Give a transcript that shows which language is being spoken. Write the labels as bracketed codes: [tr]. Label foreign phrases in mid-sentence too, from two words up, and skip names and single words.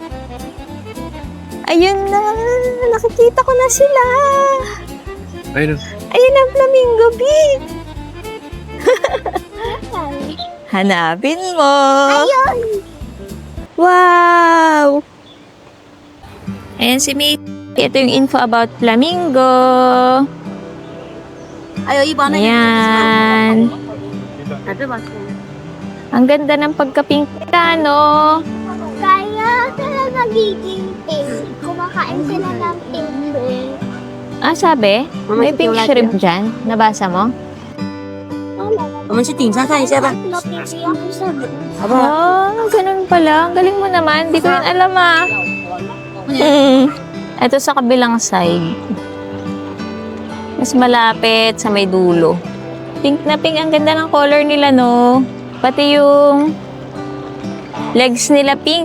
[tl] Ayun na, nakikita ko na sila. Ayun na. Ayun ang flamingo, B. Hanapin mo. Ayun. Wow! Ayan si May. Ito yung [en] info about flamingo. [tl] Ayan. Ang ganda ng pagkapingka, no? Kaya sila nagiging pink. Kumakain sila ng pink. Sabi? May [en] pink shrimp [tl] dyan. Nabasa mo? [zh] 我们去顶上看一下吧。 [tl] Ganun pala. Ang galing mo naman. Di ko yun alam, Ito sa kabilang side. Mas malapit sa may dulo. Pink na pink. Ang ganda ng color nila, no? Pati yung legs nila pink.